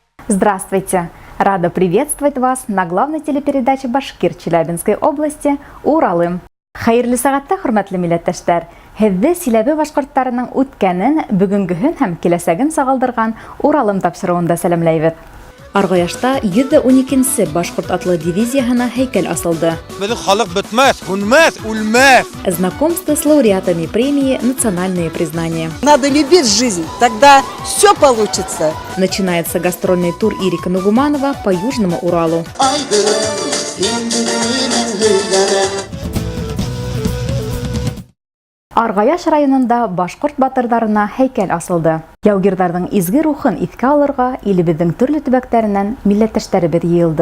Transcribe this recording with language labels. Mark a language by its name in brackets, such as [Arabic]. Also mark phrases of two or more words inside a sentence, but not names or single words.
[Russian] Здравствуйте! Рада приветствовать вас на главной телепередаче Башкир Челябинской области «Уралым». [Bashkir] Хайырлы сағатта, хөрмәтле милләттәшләр, һеҙҙе Силәбе башҡорттарының үткәнен, бөгөнгөһөн һәм киләсәген сағалдырған Уралым тапшырыуында сәләмләйбеҙ. Арғаяшта 112-нсе башҡорт атлы дивизияһына һәйкәл асылды. Беҙҙең халыҡ бөтмәҫ, һүнмәҫ, үлмәҫ. [Russian] Знакомство с лауреатами премии «Национальные признания». Надо любить жизнь, тогда все получится. Начинается гастрольный тур Ирика Нугуманова по Южному Уралу. [Bashkir] Арғаяш районында башҡорт батырҙарына һәйкәл асылды. Яугирҙарҙың изге рухын иҫкә алырға илебеҙҙең төрлө төбәктәренән милләттәштәребеҙ йыйылды.